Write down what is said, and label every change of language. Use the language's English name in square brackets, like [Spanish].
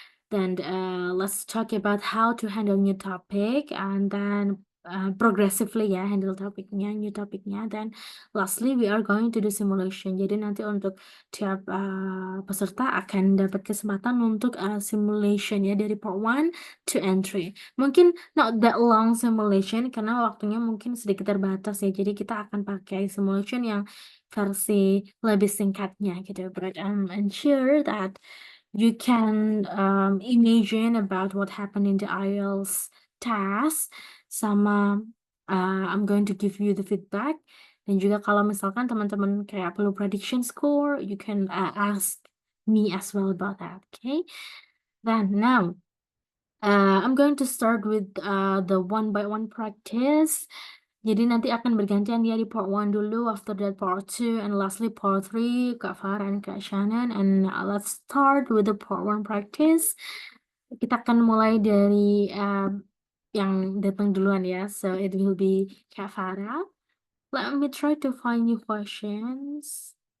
[English] Then let's talk about how to handle new topic, and then progressively ya [Indonesian] handle topiknya, new topiknya. [English] Then lastly, we are going to do simulation. [Indonesian] Jadi nanti untuk tiap peserta akan dapat kesempatan untuk simulation ya dari part 1 to entry. Mungkin [English] not that long simulation [Indonesian] karena waktunya mungkin sedikit terbatas ya. Jadi kita akan pakai simulation yang versi lebih singkatnya gitu. [English] But I'm sure that you can imagine about what happened in the IELTS task sama I'm going to give you the feedback. [Indonesian] Dan juga kalau misalkan teman-teman kayak perlu [English] prediction score, you can ask me as well about that. Okay. Then now I'm going to start with the one by one practice. [Indonesian] Jadi nanti akan bergantian dia di part 1 dulu, [English] after that part 2, and lastly part 3, [Indonesian] Kak Farah and Kak Shannon. [English] And let's start with the part 1 practice. [Indonesian] Kita akan mulai dari yang datang duluan ya. [English] So it will be Kak Farah. Let me try to find you questions.